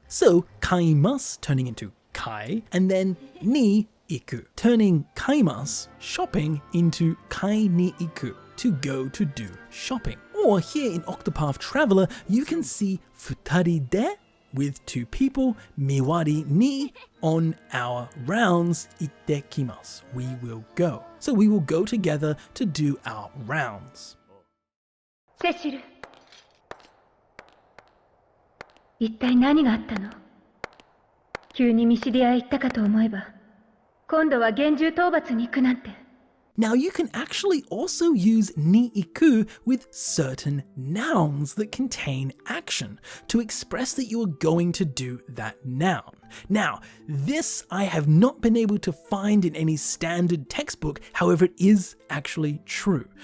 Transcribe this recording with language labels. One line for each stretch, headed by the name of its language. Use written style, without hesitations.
English: So,
Japanese: kaimasu
English: turning into
Japanese: kai,
English: and then
Japanese: ni iku,
English: turning kaimasu, shopping, into
Japanese: kai ni iku,
English: to go to do shopping. Or here in Octopath Traveler, you can see
Japanese: futari de,
English: with two people,
Japanese: miwari ni,
English: on our rounds,
Japanese: ittekimasu,
English: we will go. So we will go together to do our rounds.
Japanese: セシル、一体何があったの？急にミシリアへ行ったかと思えば、今度は厳重討伐に行くなんて。
English: Now you can actually also use
Japanese: ni iku
English: with certain nouns that contain action to express that you are going to do that noun. Now, this I have not been able to find in any standard textbook, however it is actually true.